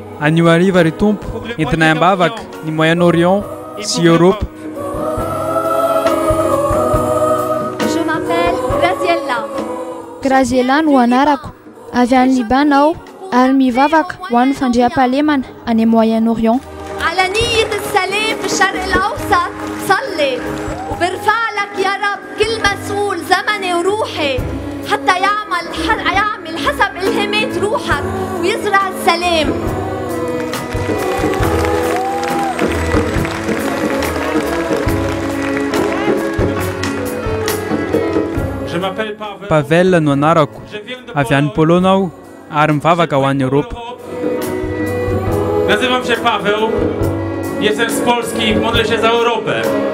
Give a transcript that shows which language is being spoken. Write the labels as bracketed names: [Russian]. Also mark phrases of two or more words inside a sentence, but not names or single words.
[Malagasy] Anio hariva ry tompo entinay ambavaka ny Moyen-Orient sy Europe. [French] Je m'appelle Graziella. [Malagasy] Graziella no anarako. Avy any Liban aho ary mivavaka ho an'ny fandriam-pahalemana any Moyen-Orient. [Arabic] على نية السلام في الشرق الأوسط صلي وبرفع لك يا رب كل مسؤول زمني وروحي حتى يعمل حسب إلهامات روحك ويزرع السلام. [Malagasy] Pavel no anarako. Avy any Polonę aho ary mivavaka ho an'ny Europy. [Polish] Nazywam się Paweł. Jestem z Polski. Modlę się za Europę.